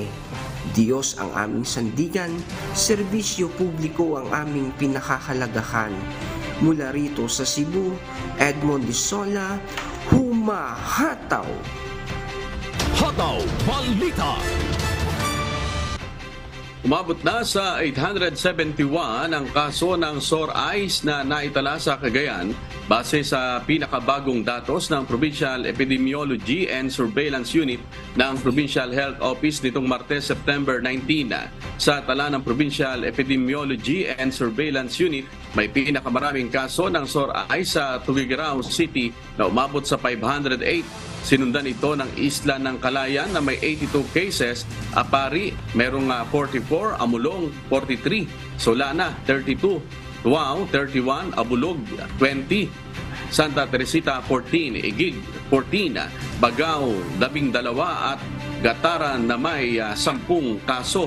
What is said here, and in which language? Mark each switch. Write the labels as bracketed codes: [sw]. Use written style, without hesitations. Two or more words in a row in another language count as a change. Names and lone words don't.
[tl] Diyos ang aming sandigan, serbisyo publiko ang aming pinakahalagahan. Mula rito sa Cebu, Edmond Hisola, Humahataw! Hataw Balita. Umabot na sa 871 ang kaso ng [en] sore eyes [tl] na naitala sa Cagayan base sa pinakabagong datos ng Provincial Epidemiology and Surveillance Unit ng Provincial Health Office nitong Martes, September 19. Sa tala ng Provincial Epidemiology and Surveillance Unit, may pinakamaraming kaso ng [en] sore eyes [tl] sa Tuguegarao City na umabot sa 508. Sinundan ito ng Isla ng Calayan na may 82 cases, Apari merong 44, Amulong 43, Solana 32, Tuao 31, Abulog 20, Santa Teresita 14, Igig 14, Bagao 12 at Gataran na may 10 kaso.